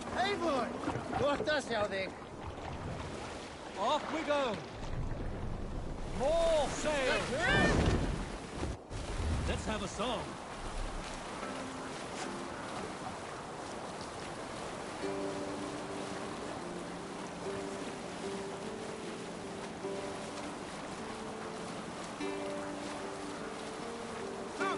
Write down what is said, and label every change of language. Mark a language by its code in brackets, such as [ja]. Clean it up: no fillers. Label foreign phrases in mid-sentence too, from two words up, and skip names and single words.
[is] Eivor! Gott að sjá þig. [en] Off we go. More sail. Let's have a song. Look!